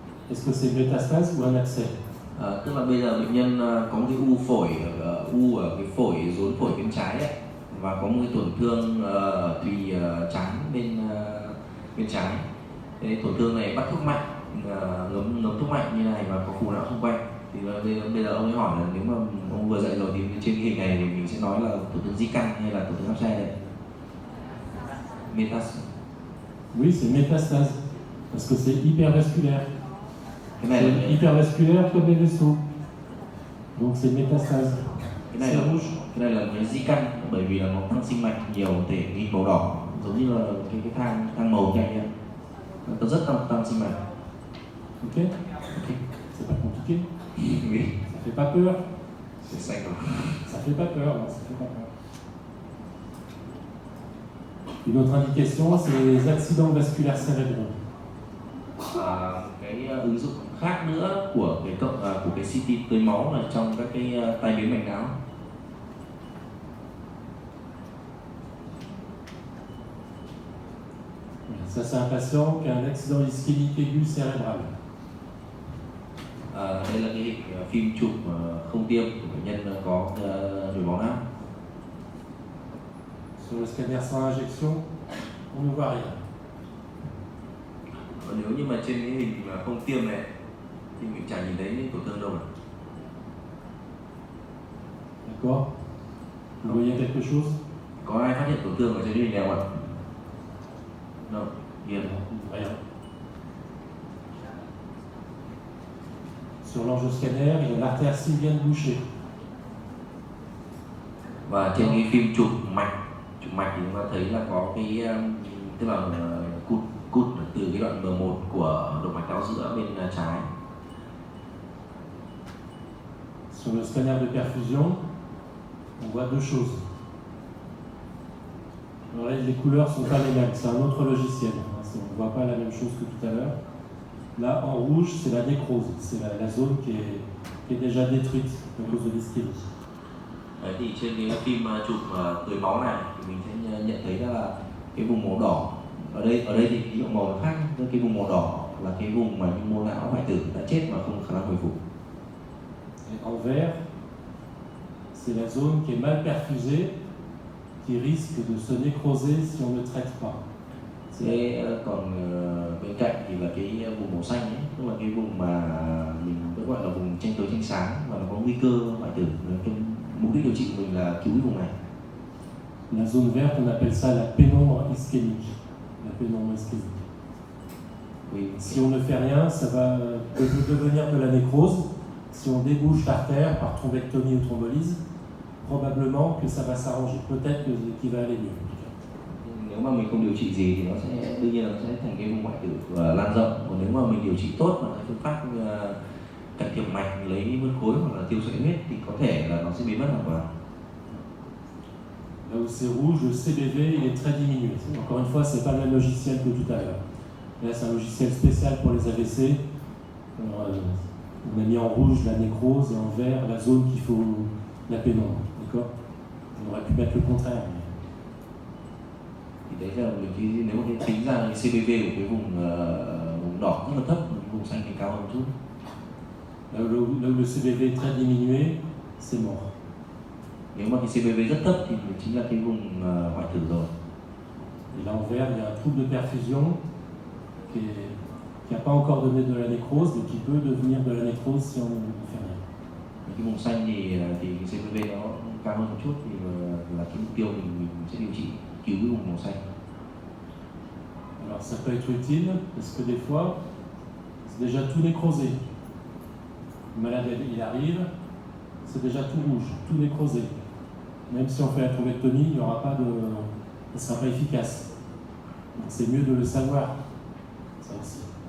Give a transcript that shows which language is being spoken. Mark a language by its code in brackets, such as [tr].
[fr] Est-ce que c'est une métastase ou un abcès? [vi] Tức là bây giờ bệnh nhân có một cái u phổi, u ở cái phổi, rốn phổi bên trái ấy, và có một cái tổn thương thùy trán bên trái. Cái tổn thương này bắt thuốc mạnh, ngấm thuốc mạnh như này và có phù não xung quanh. Thì bây giờ ông ấy hỏi là nếu mà ông vừa dạy rồi thì trên cái hình này thì mình sẽ nói là tổn thương di căn hay là tổn thương áp xe đây. [fr] Métastase. Oui, c'est métastase, parce que c'est hypervasculaire. [vi] Cái này [fr] C'est là hypervasculaire comme les vaisseaux. Donc c'est métastase. [vi] cái này [fr] C'est là rouge. [vi] cái này là một cái di căn, bởi vì là nó tăng sinh mạch nhiều thể hình màu đỏ, giống như là cái thang màu nhanh ấy. Nó rất tăng sinh mạch. Ok? Ok. [fr] C'est pas compliqué. Oui. Ça fait pas peur. [vi] C'est xanh rồi. [fr] Ça fait pas peur, non, ça fait pas peur. Une autre indication, c'est les accidents vasculaires cérébraux. [vi] Cái ứng dụng khác nữa của cái CT tưới máu là trong các cái tai biến mạch não. [fr] Ça, c'est un patient qui a un accident ischémique aigu cérébral. [vi] Đây là cái hình phim chụp không tiêm của bệnh nhân có nhồi máu não. [fr] Sur le scanner sans injection, on ne voit rien. [vi] Nếu như mà trên cái hình mà không tiêm này thì mình chẳng nhìn thấy những tổn thương đâu cả. [fr] D'accord? Vous voyez quelque chose? [vi] Có ai phát hiện tổn thương ở trên cái hình này không ạ? [fr] Non, rien. Rien. Sur l'angioscanner, il y a l'artère sylvienne bouchée. [vi] Và trên cái phim chụp mạch thì chúng ta thấy là có cái tức là cút từ cái đoạn M1 của động mạch não giữa bên trái. [fr] Sur le scanner de perfusion, on voit deux choses. Alors là, les couleurs ne sont pas les mêmes, c'est un autre logiciel. On ne voit pas la même chose que tout à l'heure. Là, en rouge, c'est la nécrose, c'est la zone qui est déjà détruite à cause de l'ischémie. [vi] Đấy, thì trên cái phim chụp tưới máu này thì mình sẽ nhận thấy là cái vùng màu đỏ ở đây thì cái màu nó khác, cái vùng màu đỏ là cái vùng mà mô não hoại tử đã chết mà không có khả năng hồi phục. [fr] Et en vert, c'est la zone qui est mal perfusée, qui risque de se nécroser si on ne traite pas. [vi] Còn bên cạnh thì là cái vùng màu xanh ấy, tức là cái vùng mà mình vẫn gọi là vùng tranh tối tranh sáng và nó có nguy cơ hoại tử. Cái mục đích điều trị của mình là cứu cái vùng này. [fr] La zone verte, on appelle ça la pénombre ischémique. La pénombre ischémique. Oui. Si on ne fait rien, ça va devenir de la nécrose. Si on débouche l'artère par thrombectomie ou thrombolyse, probablement que ça va s'arranger. Peut-être qu'il va aller mieux. [vi] Nếu mà mình không điều trị gì thì nó sẽ đương nhiên là nó sẽ thành cái vùng hoại tử lan rộng. Còn nếu mà mình điều trị tốt bằng cái phương pháp can thiệp mạch, lấy phân khối hoặc là tiêu sợi huyết thì có thể là nó sẽ biến mất hoàn toàn. [fr] Là où c'est rouge, le CBV il est très diminué. Encore une fois, c'est pas le même logiciel que tout à l'heure. Là, c'est un logiciel spécial pour les AVC. Alors, on a mis en rouge la nécrose et en vert la zone qu'il faut la pénombre. D'accord? On aurait pu mettre le contraire. [vi] Thì đấy là mình nếu mà tính ra cái CBV của cái vùng đỏ rất là thấp, vùng xanh thì cao hơn một chút. [fr] Là où le CBV est très diminué, c'est mort. [vi] Nếu mà cái CBV rất thấp thì chính là cái vùng hoại tử rồi. [fr] Et là en vert, il y a un trouble de perfusion qui n'a pas encore donné de la nécrose, mais qui peut devenir de la nécrose si on ne fait rien. [vi] Cái vùng xanh thì cái CBV nó cao hơn một chút thì là cái mục tiêu mình sẽ điều trị cứu cái vùng màu xanh. [fr] Alors ça peut être utile parce que des fois, c'est déjà tout nécrosé. Le malade il arrive, c'est déjà tout rouge, tout nécrosé. Même si on fait la thrombectomie, il n'y aura pas de, ça ne sera pas efficace. Donc c'est mieux de le savoir, ça aussi.